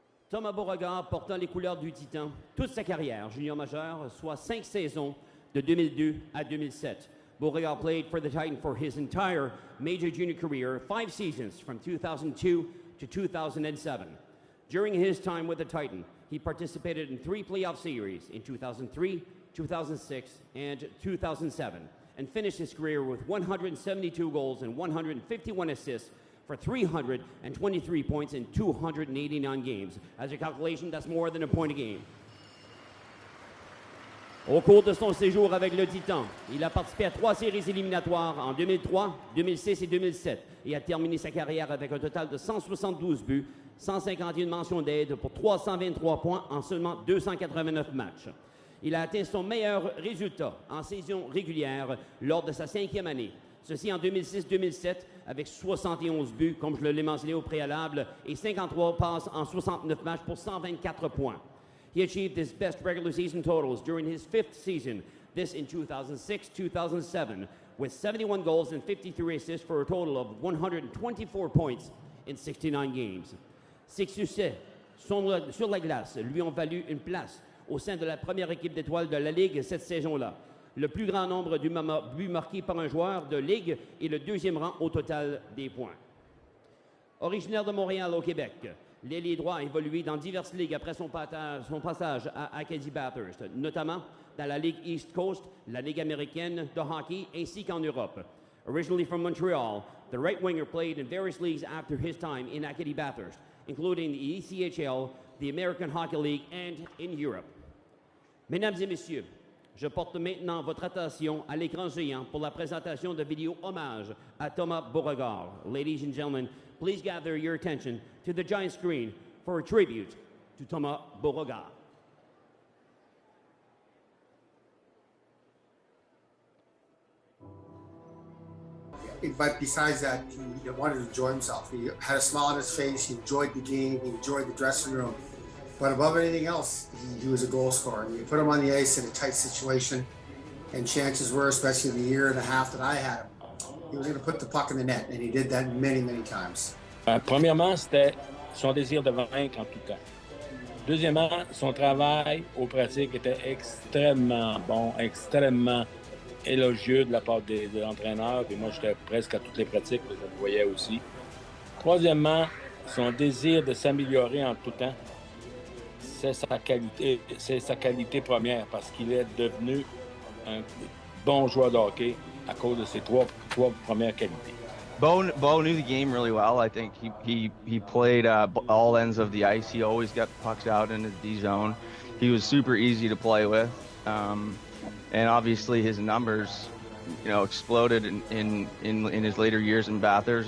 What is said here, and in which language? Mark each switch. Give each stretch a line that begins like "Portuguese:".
French: Thomas Beauregard portant les couleurs du Titan toute sa carrière junior majeure, soit 5 saisons de 2002 à 2007.
English: Beauregard played for the Titan for his entire major junior career, 5 seasons from 2002 to 2007. During his time with the Titan, he participated in 3 playoff series in 2003, 2006, and 2007, and finished his career with 172 goals and 151 assists for 323 points in 289 games. As a calculation, that's more than a point a game.
French: Au cours de son séjour avec le Titan, il a participé à 3 séries éliminatoires en 2003, 2006 et 2007 et a terminé sa carrière avec un total de 172 buts, 151 mentions d'aide pour 323 points en seulement 289 matchs. Il a atteint son meilleur résultat en saison régulière lors de sa 5e année. Ceci en 2006-2007 avec 71 buts, comme je l'ai mentionné au préalable, et 53 passes en 69 matchs pour 124 points.
English: He achieved his best regular season totals during his 5th season, this in 2006-2007, with 71 goals and 53 assists for a total of 124 points in 69 games.
French: Ses succès sur la glace lui ont valu une place au sein de la première équipe d'étoiles de la Ligue cette saison-là. Le plus grand nombre de buts marqués par un joueur de Ligue et le 2e rang au total des points. Originaire de Montréal au Québec, l'ailier droit a évolué dans diverses ligues après son passage à Acadie Bathurst, notamment dans la Ligue East Coast, la Ligue américaine de hockey ainsi qu'en Europe.
English: Originally from Montreal, the right winger played in various leagues after his time in Acadie Bathurst, including the ECHL, the American Hockey League, and in Europe.
French: Mesdames et messieurs, je porte maintenant votre attention à l'écran géant pour la présentation de vidéo hommage à Thomas Beauregard.
English: Ladies and gentlemen, please gather your attention to the giant screen for a tribute to Thomas Beauregard. But besides that, he wanted to enjoy himself. He had a smile on his face. He enjoyed the game. He enjoyed the dressing room. But above anything else, he was a goal scorer. You put him on the ice in a tight situation, and chances were, especially the year and a half that I had him, he was going to put the puck in the net, and he did that many, many times.
French: Premièrement, c'était son désir de vaincre en tout temps. Deuxièmement, son travail aux pratiques était extrêmement bon, extrêmement élogieux de la part de l'entraîneur. Puis moi, j'étais presque à toutes les pratiques, je le voyais aussi. Troisièmement, son désir de s'améliorer en tout temps. C'est sa qualité première parce qu'il est devenu un bon joueur de hockey à cause de ses trois premières qualités.
English: Bo knew the game really well. I think he played all ends of the ice. He always got pucks out in the D zone. He was super easy to play with, and obviously his numbers, exploded in his later years in Bathurst.